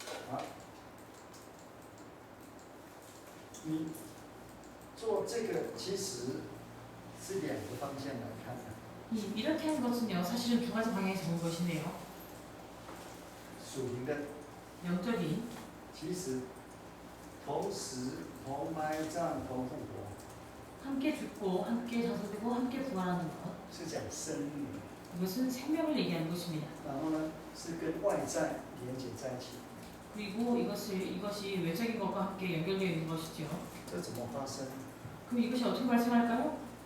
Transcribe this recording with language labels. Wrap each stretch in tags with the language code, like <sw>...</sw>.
<zh>好，你做这个其实是两个方向来看的。</zh> <ko>이렇게 하는 것은요. 사실은 두 가지 방향에서 본 것인데요.</ko> <zh>属灵的，</zh> <ko>영적인</ko> <zh>其实同时同埋葬同复活，</zh> <ko>함께 죽고 함께 장사되고 함께 부활하는 것.</ko> <zh>是讲生命，</zh> <ko>이것은 생명을 얘기하는 것입니다.</ko> <zh>然后呢是跟外在连接在一起。</zh> <ko>그리고 이것이 외적인 것과 함께 연결되어 있는 것이죠.</ko> <zh>这怎么发生？</zh> <ko>그럼 이것이 어떻게 발생할까요?</ko>